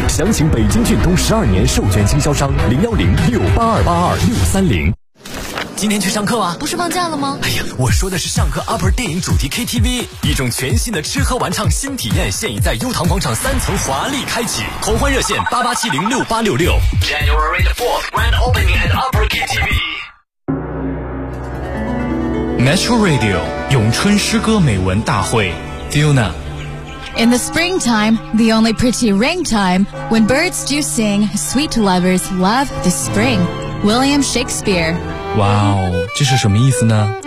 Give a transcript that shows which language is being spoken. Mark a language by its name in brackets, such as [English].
[Chinese] 详情北京骏东12年授权经销商0106822630。今天去上课啊？不是放假了吗？哎呀，我说的是上课 UP 电影主题 KTV， 一种全新的吃喝玩唱新体验，现已在优唐广场三层华丽开启。同欢热线88706866。 [English] January the 4th, Grand Opening at UP KTV. [Chinese] Metro Radio 咏春诗歌美文大会 ，Fiona。 [English] In the springtime, the only pretty ringtime, when birds do sing, sweet lovers love the spring. William Shakespeare. [Chinese] Wow, 这是什么意思呢？